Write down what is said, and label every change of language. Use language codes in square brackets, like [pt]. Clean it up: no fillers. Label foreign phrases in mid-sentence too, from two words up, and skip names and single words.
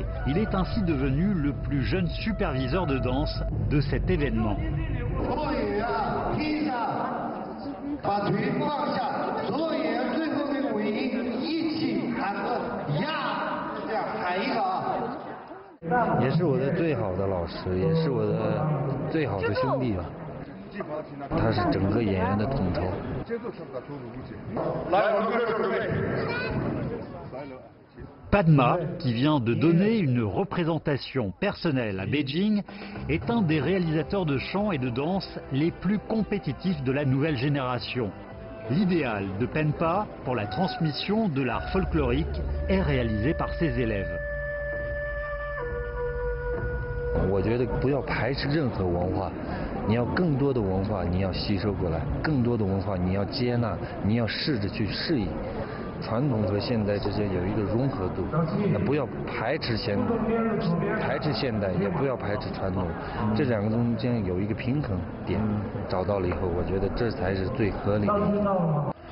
[fr] Il est ainsi devenu le plus jeune superviseur de danse de cet événement. [zh] Il 是我的最好的老师，也是我的最好的兄弟吧。他是整个演员的统筹。 [fr] Padma, qui vient de donner une représentation personnelle à Beijing, est un des réalisateurs de chant et de danse les plus compétitifs de la nouvelle génération. L'idéal de Penpa pour la transmission de l'art folklorique est réalisé par ses élèves. [zh] 我觉得不要排斥任何文化，你要更多的文化你要吸收过来，更多的文化你要接纳，你要试着去适应。传统和现代之间有一个融合度，那不要排斥现代，也不要排斥传统，这两个中间有一个平衡点，找到了以后，我觉得这才是最合理的。